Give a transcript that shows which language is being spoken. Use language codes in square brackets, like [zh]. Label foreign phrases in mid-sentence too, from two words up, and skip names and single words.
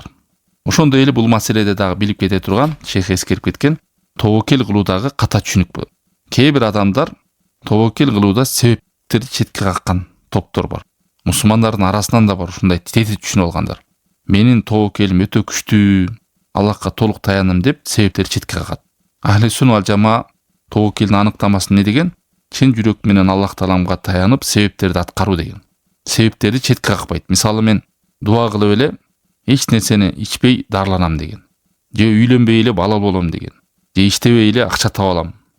[ky] Ошондой эле бул маселеде дагы билип кете турган, шейх эскерип кеткен, тобокел кылуудагы ката түшүнүк бар. Кээ бир адамдар тобокел кылууда себептерди четке каккан топтор бар. Мусулмандардын арасынан да бар ушундай тетип түшүнүп алгандар. Менин тобокелим өтө күчтүү, Аллахка толук таяндым деп себептерди четке какат. [ar] أهل السنة والجماعة [ky] тобокелдин аныктамасы эмне деген? Чын жүрөк менен Аллах Тааламга таянып себептерди аткаруу деген. Себептерди четке какпайт. Мисалы мен дуа кылып эле эч нерсени ичпей дарыланам деген. Же үйлөнбөй эле бала болом деген. Же иштебей эле акча таап алам.